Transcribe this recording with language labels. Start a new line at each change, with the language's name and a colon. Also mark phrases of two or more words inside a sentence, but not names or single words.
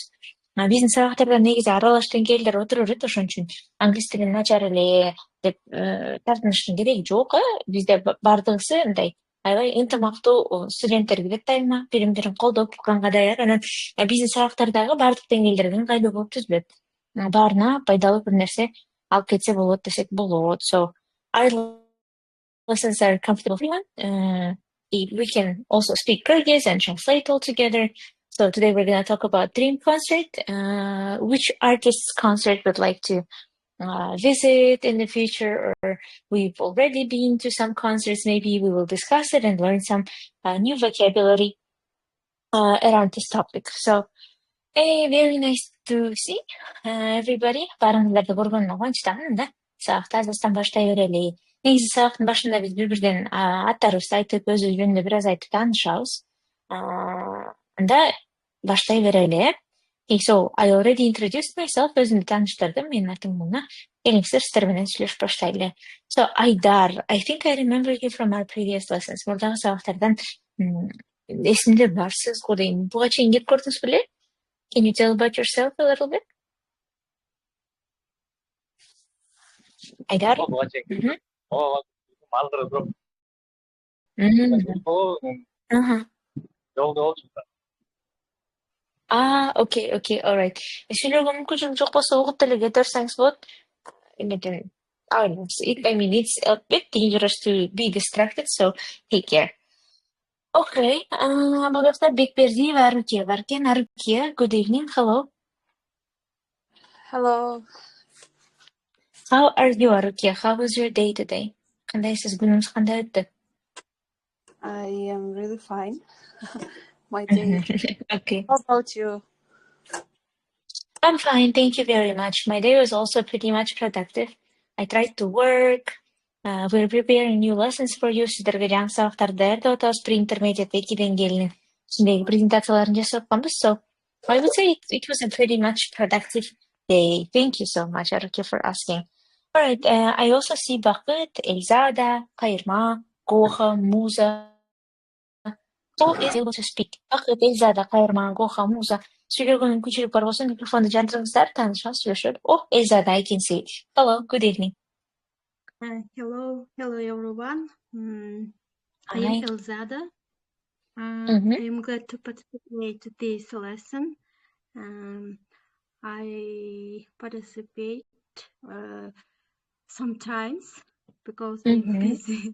Kyrgyz: Биздин сабактарда негизи аралаш деңгээлдер отура берет, ошон үчүн англис тилин начар эле деп тартыныштын кереги жок. Бизде бардыгысы мындай аябай ынтымактуу студенттер келет дайыма, бири-бирин колдоп укканга даяр. Анан биздин сабактардагы баардык деңгээлдерден ыңгайлуу болуп түзүлөт. Баарына пайдалуу бир нерсе алып кетсе болот десек болот.
English: So, our lessons are comfortable for everyone. We can also speak Kyrgyz and translate all together. So today we're going to talk about Dream concert. Which artist's concert would like to visit in the future, or we've already been to some concerts. Maybe we will discuss it and learn some new vocabulary around this topic. So, very nice to see everybody.
Kyrgyz: Баарыңыздарды көргөнүмө кубанычтамын да. Сабакты азыртан баштай берели. Негизи сабактын башында биз бири-бирден аттарыбызды айтып, өзүбүз жөнүндө бир аз айтып таанышабыз. Анда баштай берели.
English: So, I already introduced myself.
Kyrgyz: Өзүмдү тааныштырдым. Менин атым Муна. Келиңиздер сиздер менен сүйлөшүп баштайлы.
English: So, Айдар, I think I remember you from our previous lessons.
Kyrgyz: Мурдагы сабактардан эсимде бар, сиз кудайым. Буга чейин келип көрдүңүз беле?
English: Can you tell about yourself a little bit? Айдар? Okay, all right.
Kyrgyz: Сүйлөгөнгө мүмкүнчүлүк жок болсо угуп деле кете берсеңиз болот.
English: I mean, it's a bit dangerous to be distracted, so take care.
Kyrgyz: Okay, бул жакта Бекбердиева Арукия бар экен. Арукия,
English: good evening, hello. Hello. How are you, Арукия? How was your day today?
Kyrgyz: Кандайсыз, күнүңүз кандай өттү?
English: I am really fine. My day. Okay. How about you? I'm fine, thank you very much. My day was also pretty much productive. I tried to work. We're preparing new lessons for you.
Kyrgyz: Сиздерге жаңы сабактарды даярдап атабыз. Pre-intermediate 2 деңгээлинин ичиндеги презентацияларын жасап атканбыз.
English: So, I would say it was a pretty much productive day. Thank you so much, Aruki, for asking. All right, I also see Bakıt, Elzada, Kayırma, Goha, Musa. Who is able to speak? Bakıt, Elzada, Kayırma, Goha, Musa.
Kyrgyz: Сүйлөгөн мүмкүнчүлүк бар болсо микрофонду жандырыңыздар, таанышабыз, сүйлөшөлү. Элзада,
English: I can see. Hello, good evening. Hello everyone. I Hi. am Elzada. I am glad to participate in this lesson. I participate sometimes because I'm busy.